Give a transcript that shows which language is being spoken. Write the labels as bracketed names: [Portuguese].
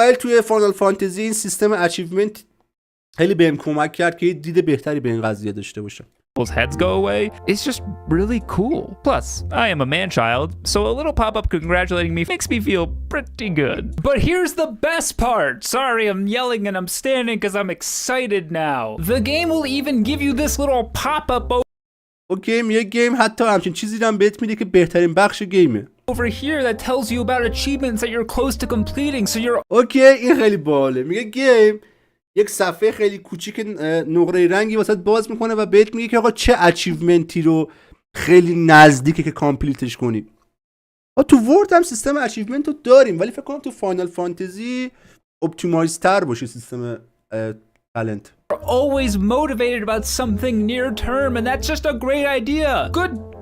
[Persian] میگه ولی توی فانال فانتزی این سیستم اچیومنت خیلی بهم کمک کرد که دید بهتری به این قضیه داشته باشم. [English] People's heads go away. It's just really cool. Plus, I am a man-child, so a little pop-up congratulating me makes me feel pretty good. But here's the best part. Sorry, I'm yelling and I'm standing because I'm excited now. The game will even give you this little pop-up [Persian] اوکی میگه گیم حتی همچین چیزی هم بهت میده که بهترین بخش گیمه. [English] over here that tells you about achievements that you're close to completing, so you're [Persian] اوکی این خیلی باحاله. میگه گیم یک صفحه خیلی کوچیک نقره رنگی واسه باز میکنه و بهت میگه که آقا چه اچیومنتی رو خیلی نزدیکه که کامپلیتش کنی. تو ورد هم سیستم اچیومنت رو داریم ولی فکر کنم تو فاینال فانتزی اپتیمایز تر باشه سیستم تالنت. [English] always motivated about something near term, and that's just a great idea. Good.